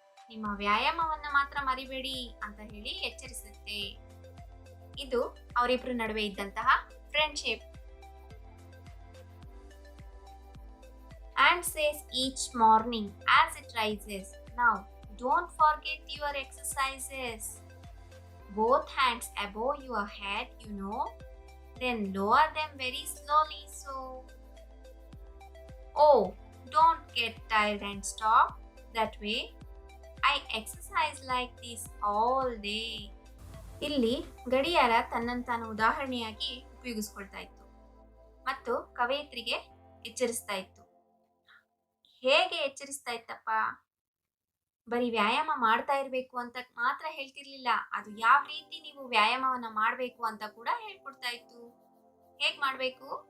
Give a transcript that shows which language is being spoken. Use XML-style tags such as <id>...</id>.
<kn>ನಿಮ್ಮ ವ್ಯಾಯಾಮವನ್ನ ಮಾತ್ರ ಮರಿಬೇಡಿ ಅಂತ ಹೇಳಿ ಎಚ್ಚರಿಸುತ್ತೆ. ಇದು ಅವರಿಬ್ಬರ ನಡುವೆ ಇದ್ದಂತಹ friendship.</kn> <en>And says each morning as it rises, ನಾವು don't forget your exercises. Both hands above your head, you know, then lower them very slowly. So, oh, don't get tired and stop that way. I exercise like this all day.</en> <kn>ಇಲ್ಲಿ ಗಡಿಯಾರ ತನ್ನನ್ನು ತಾನು ಉದಾಹರಣೆಯಾಗಿ ಉಪಯೋಗಿಸ್ಕೊಳ್ತಾ ಇತ್ತು ಮತ್ತು ಕವಯಿತ್ರಿಗೆ ಎಚ್ಚರಿಸ್ತಾ ಇತ್ತು. ಹೇಗೆ ಎಚ್ಚರಿಸ್ತಾ ಇತ್ತಪ್ಪ? ಬರೀ ವ್ಯಾಯಾಮ ಮಾಡ್ತಾ ಇರಬೇಕು ಅಂತ ಮಾತ್ರ ಹೇಳ್ತಿರ್ಲಿಲ್ಲ, ಅದು ಯಾವ ರೀತಿ ನೀವು ವ್ಯಾಯಾಮವನ್ನ ಮಾಡಬೇಕು ಅಂತ ಕೂಡ ಹೇಳ್ಕೊಡ್ತಾ ಇತ್ತು. ಹೇಗ್ ಮಾಡಬೇಕು?</kn>